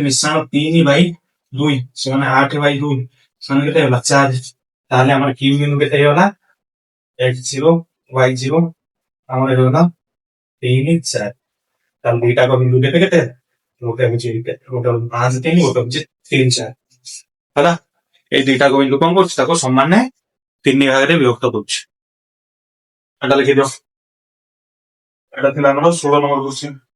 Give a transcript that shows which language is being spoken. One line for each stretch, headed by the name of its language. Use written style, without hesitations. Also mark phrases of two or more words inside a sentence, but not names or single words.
Odia: ମିଶାଣ 3/2 ସମାନେ 8/2 ସମାନେ କେତେ ହେଲା 4 ତାହେଲେ ଆମର q ବିନ୍ଦୁ କେତେ ହେଇଗଲା x0 y0 ଆମର ହେଇଗଲା 3 4 ତାହେଲେ ଦୁଇଟା ବିନ୍ଦୁ କେତେ କେତେ ଗୋଟେ ହଉଛି 5 3 ଗୋଟେ ହଉଛି 3 4 ହେଲା
Bangla: এই দুইটা বিন্দু কম করছি তাকে সমানে 3 ভাগে বিভক্ত করছি এটা লিখে দিও এটা ছিল আমার 16 নম্বর কোশ্চেন